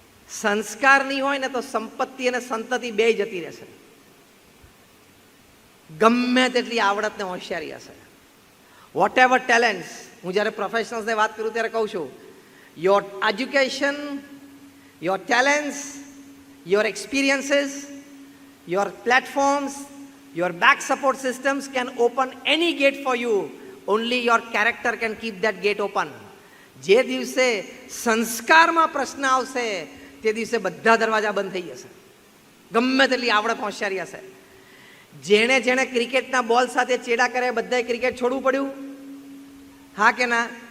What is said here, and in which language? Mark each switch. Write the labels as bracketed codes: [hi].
[gu] સંસ્કાર નહીં હોય ને તો સંપત્તિ અને સંતતિ બે જતી રહેશે. ગમે તેટલી આવડત ને હોશિયારી હશે, [en] Whatever talents. [gu] હું જ્યારે પ્રોફેશનલ્સને વાત કરું ત્યારે કહું છું, [en] your education, your talents, your experiences, your platforms, your back support systems can open any gate for you. Only your character can keep that gate open. [gu] જે દિવસે સંસ્કારમાં પ્રશ્ન આવશે તે દિવસે બધા દરવાજા બંધ થઈ જશે, ગમે તેટલી આવડત હોશિયારી હશે. જેણે જેણે ક્રિકેટના બોલ સાથે ચેડા કરે બધાએ ક્રિકેટ છોડવું પડ્યું, હા કે ના?